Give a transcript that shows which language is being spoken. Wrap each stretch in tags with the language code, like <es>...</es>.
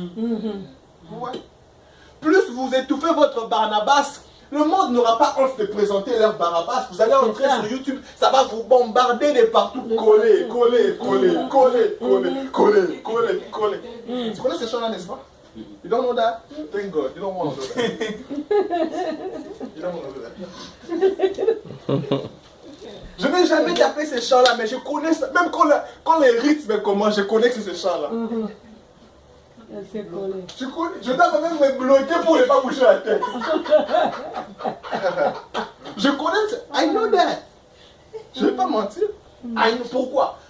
<fr>Ouais. Plus vous étouffez votre Barnabas, le monde n'aura pas honte de présenter leur Barabbas. Vous allez entrer sur YouTube, ça va vous bombarder de partout. Coller, coller, coller, coller, coller, coller, coller, coller. Tu connais ces chants-là, n'est-ce pas?</fr> <en>You don't know that? Thank God. You don't want to know that. You don't want to know that.</en> <fr>Je n'ai jamais tapé ces chants-là, mais je connais ça. Même quand les rythmes commencent, je connais que c'est ces chants-là. Je dois même me bloquer pour ne pas bouger la tête. Je connais ça.</fr> <en>I know that.</en> <fr>Je ne vais pas mentir. Pourquoi?</fr>